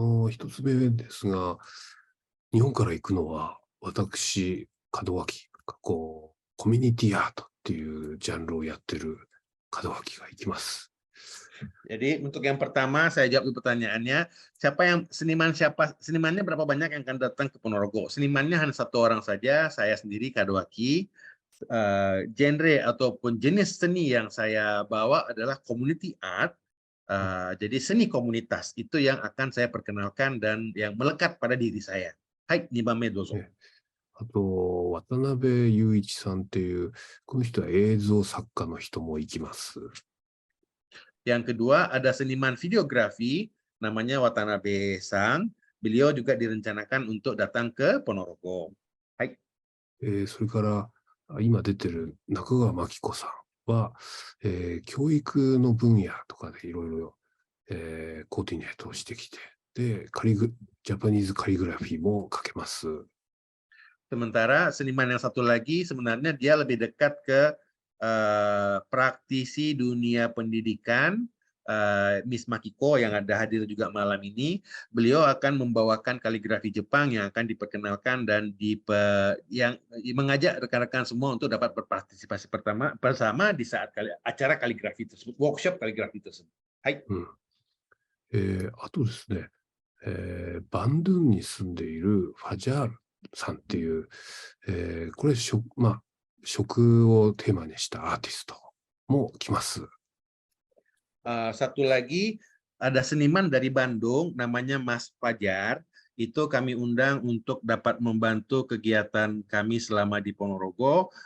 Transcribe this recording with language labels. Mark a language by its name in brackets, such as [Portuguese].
[Japanese] 一つ目ですが、日本から行くのは、私、門脇、コミュニティアートっていうジャンルをやってる門脇が行きます。 [Indonesian] Jadi untuk yang pertama saya jawab pertanyaannya, senimannya berapa banyak yang akan datang ke Ponorogo? Senimannya hanya satu orang saja, saya sendiri Kadowaki. Genre ataupun jenis seni yang saya bawa adalah community art. Jadi seni komunitas itu yang akan saya perkenalkan dan yang melekat pada diri saya. [Japanese] Hai, 2番目どうぞ。あと、渡辺雄一さんっていう、この人は映像作家の人も行きます。 [Indonesian] Yang kedua, ada seniman videografi, namanya Watanabe Sang. Beliau juga direncanakan untuk datang ke Ponorogo. Hai. [Japanese] それから、今出てる中川真紀子さんは、教育の分野とかでいろいろコーディネートをしてきて、で、ジャパニーズカリグラフィーもかけます。 [Indonesian] Sementara seniman yang satu lagi sebenarnya dia lebih dekat ke praktisi dunia pendidikan, Miss Makiko yang ada hadir juga malam ini. Beliau akan membawakan kaligrafi Jepang yang akan diperkenalkan dan yang mengajak rekan-rekan semua untuk dapat berpartisipasi bersama di saat acara kaligrafi tersebut, workshop kaligrafi tersebut. Hai. [Japanese] あとですね、バンドゥンに住んでいるファジャールさんっていう、これ食をテーマにしたアーティストも来ます。 [Indonesian] Satu lagi ada seniman dari Bandung namanya Mas Fajar. Itu kami undang untuk dapat membantu kegiatan kami selama di Ponorogo.